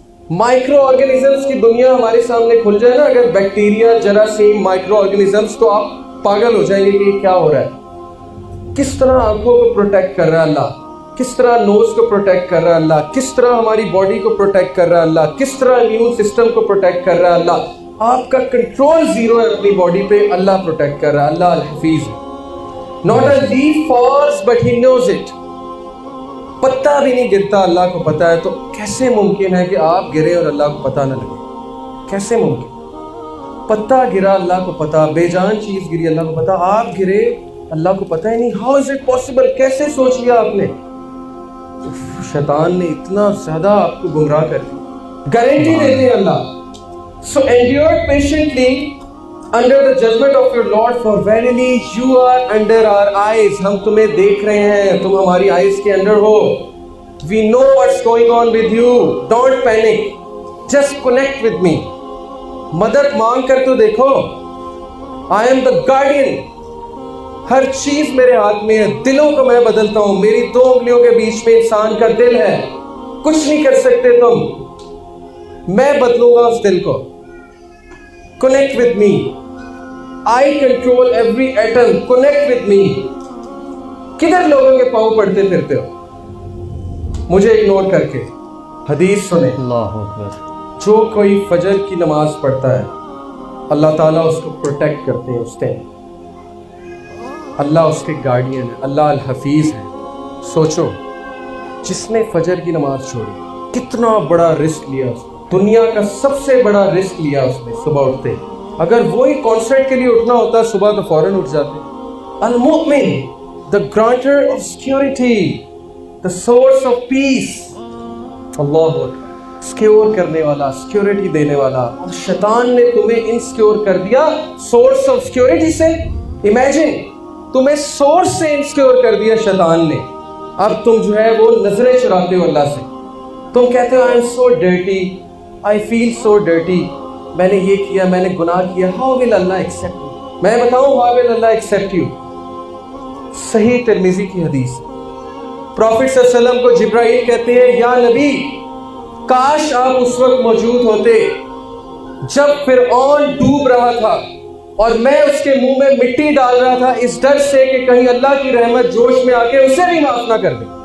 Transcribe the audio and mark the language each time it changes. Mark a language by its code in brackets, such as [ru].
[ur] Micro organisms کی دنیا ہمارے سامنے کھل جائے نا، اگر بیکٹیریا، جراثیم، مائکرو آرگینزمز، تو آپ پاگل ہو جائیں گے کہ یہ کیا ہو رہا ہے. کس طرح آنکھوں کو پروٹیکٹ کر رہا ہے اللہ، کس طرح نوز کو پروٹیکٹ کر رہا ہے اللہ، کس طرح ہماری باڈی کو پروٹیکٹ کر رہا ہے اللہ، کس طرح امیون سسٹم کو پروٹیکٹ کر رہا ہے اللہ. آپ کا کنٹرول زیرو ہے اپنی باڈی پہ، اللہ پروٹیکٹ کر رہا ہے. اللہ الحفیظ. [en] Not a leaf falls but he knows it. [ur] پتا بھی نہیں گرتا، اللہ کو پتا ہے. تو کیسے ممکن ہے کہ آپ گرے اور اللہ کو پتا نہ لگے؟ کیسے ممکن؟ پتا گرا، اللہ کو پتا. بے جان چیز گری، اللہ کو پتا. آپ گرے، اللہ کو پتا ہی نہیں. [en] How is it possible؟ [ur] کیسے سوچ لیا آپ نے؟ شیطان نے اتنا زیادہ آپ کو گمراہ کر دیا. گارنٹی دیتے ہیں اللہ. [en] So endure patiently under the judgment of your Lord, for verily you are under our eyes. [ur] ہم تمہیں دیکھ رہے ہیں، تم ہماری آئیز کے اندر ہو. [en] We know what's going on with you. Don't panic. Just connect with me. [ur] مدد مانگ کر تو دیکھو. [en] I am the guardian. [ur] ہر چیز میرے ہاتھ میں ہے. دلوں کو میں بدلتا ہوں. میری 2 انگلیوں کے بیچ میں انسان کا دل ہے. کچھ نہیں کر سکتے تم، میں بدلوں گا اس دل کو. [en] Connect with me. I control every atom. Connect with me. [ur] کدھر لوگوں کے پاؤں پڑتے پھرتے ہو مجھے اگنور کر کے؟ حدیث سنیں، اللہ اکبر. جو کوئی فجر کی نماز پڑھتا ہے اللہ تعالیٰ اس کو پروٹیکٹ کرتے ہیں اس ٹائم. اللہ اس کے گارڈین ہے، اللہ الحفیظ ہے. سوچو، جس نے فجر کی نماز چھوڑی، کتنا بڑا رسک لیا اس نے. دنیا کا سب سے بڑا رسک لیا اس نے صبح اٹھتے. اگر وہی کانسرٹ کے لیے اٹھنا ہوتا صبح تو فوراً اٹھ جاتے. [en] المؤمن، the granter of security, the source of peace. [ur] Allah secure کرنے والا، سیکورٹی دینے والا. اور شیطان نے تمہیں انسیکیور کر دیا [en] source of security [ur] سے. امیجن، تمہیں سورس سے انسیکیور کر دیا شیطان نے. اب تم جو ہے وہ نظریں چراتے ہو اللہ سے. تم کہتے ہو [en] I am so dirty, I feel so dirty. [ur] میں نے یہ کیا، میں نے گناہ کیا. [en] How will Allah accept you؟ [ur] میں بتاؤں [en] how will Allah accept you؟ [ur] صحیح ترمذی کی حدیث. پروفٹ صلی اللہ علیہ وسلم کو جبرائیل کہتے ہیں، یا نبی، کاش آپ اس وقت موجود ہوتے جب فرعون ڈوب رہا تھا اور میں اس کے منہ میں مٹی ڈال رہا تھا، اس ڈر سے کہ کہیں اللہ کی رحمت جوش میں آ کے اسے بھی معاف نہ کر دے.